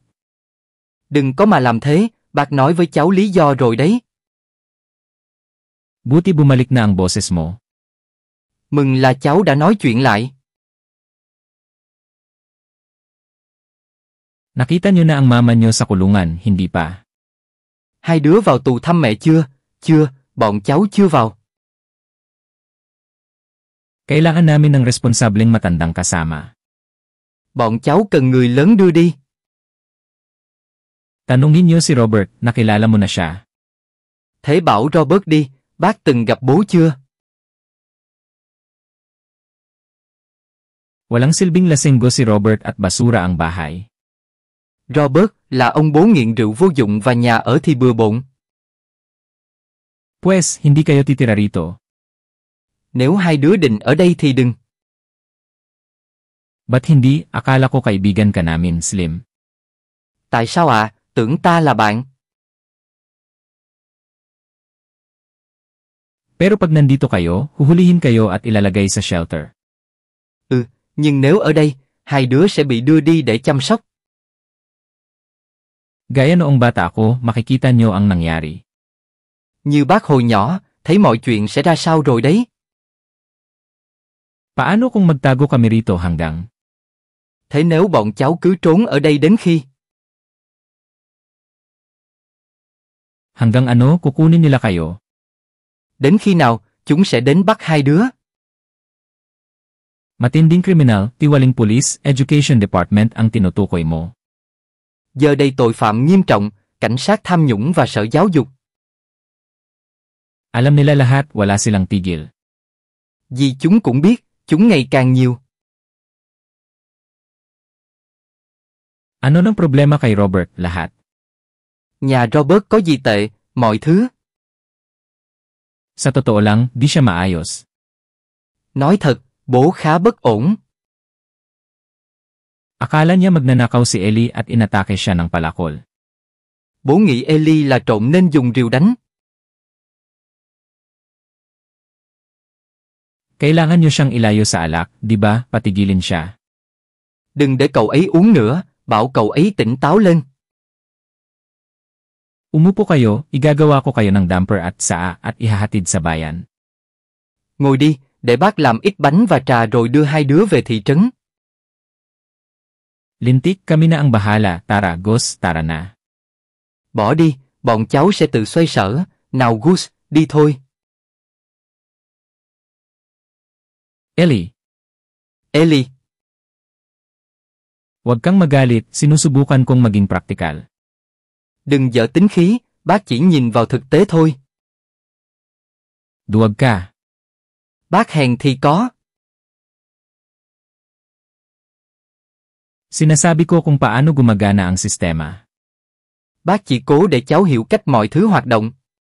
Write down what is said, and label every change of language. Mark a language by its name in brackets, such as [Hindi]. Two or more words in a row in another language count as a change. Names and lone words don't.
[Vietnamese] Đừng có mà làm thế, bác nói với cháu lý do rồi đấy. [Filipino] Buti bumalik na ang boses mo. [Vietnamese] Mừng là cháu đã nói chuyện lại. [Filipino] Nakita niyo na ang mama niyo sa kulungan, hindi pa. [Vietnamese] Hai đứa vào tù thăm mẹ chưa? Chưa, bọn cháu chưa vào. [Filipino] Kailangan namin ng responsableng matandang kasama. [Vietnamese] Bọn cháu cần người lớn đưa đi. [Filipino] Tanungin niyo si Robert, nakilala mo na siya. [Vietnamese] Thế bảo Robert đi, bác từng gặp bố chưa? [Filipino] Walang silbing lasenggo si Robert at basura ang bahay. [Vietnamese] Robert là ông bố nghiện rượu vô dụng và nhà ở thì bừa bộn. [Filipino] Pues, hindi kayo titira rito. [Vietnamese] Nếu hai đứa định ở đây thì đừng. [Filipino] Ba't hindi, akala ko kaibigan ka namin, Slim. [Vietnamese] Tại sao ạ? Tưởng ta là bạn. [Filipino] Pero pag nandito kayo, huhulihin kayo at ilalagay sa shelter. [Vietnamese] Nhưng nếu ở đây, hai đứa sẽ bị đưa đi để chăm sóc. [Filipino] Gaya noong bata ako, makikita nyo ang nangyari. [Vietnamese] Như bác hồi nhỏ, thấy mọi chuyện sẽ ra sao rồi đấy. [Filipino] Paano kung magtago kami rito hanggang? [Vietnamese] Thế nếu bọn cháu cứ trốn ở đây đến khi? [Filipino] Hanggang ano, kukunin nila kayo? [Vietnamese] Đến khi nào, chúng sẽ đến bắt hai đứa. [Filipino] Matinding kriminal, tiwaling police, [English] education department [Filipino] ang tinutukoy mo. [Vietnamese] Giờ đây tội phạm nghiêm trọng, cảnh sát tham nhũng và sở giáo dục. [Filipino] Alam nila lahat, wala silang tigil. [Vietnamese] Vì chúng cũng biết, chúng ngày càng nhiều. [Filipino] Ano nang problema kay Robert, lahat? [Vietnamese] Nhà Robert có gì tệ, mọi thứ. [Filipino] Sa totoo lang, di siya maayos. [Vietnamese] Nói thật, bố khá bất ổn. [Filipino] Akala niya magnanakaw si Ellie at inatake siya ng palakol. [Vietnamese] Bố nghĩ Ellie là trộm nên dùng rìu đánh. [Filipino] Kailangan niyo siyang ilayo sa alak, di ba, patigilin siya. [Vietnamese] Đừng để cậu ấy uống nữa, bảo cậu ấy tỉnh táo lên. [Filipino] Umupo kayo, igagawa ko kayo ng damper at saa at ihahatid sa bayan. [Vietnamese] Ngồi đi, để bác làm ít bánh và trà rồi đưa hai đứa về thị trấn. [Filipino] Lintik, kami na ang bahala, tara, Gus, tara na. [Vietnamese] Bỏ đi, bọn cháu sẽ tự xoay sở, nào Gus, đi thôi. Ellie. Ellie. [Filipino] Huwag kang magalit, sinusubukan kong maging praktikal. [Vietnamese] Đừng dở tính khí, bác chỉ nhìn vào thực tế thôi. [Filipino] Duwag ka. [Vietnamese] Bác hèn thì có. [Filipino] Sinasabi ko kung paano gumagana ang sistema. [Vietnamese] Bác chỉ cố để cháu hiểu cách mọi thứ hoạt động.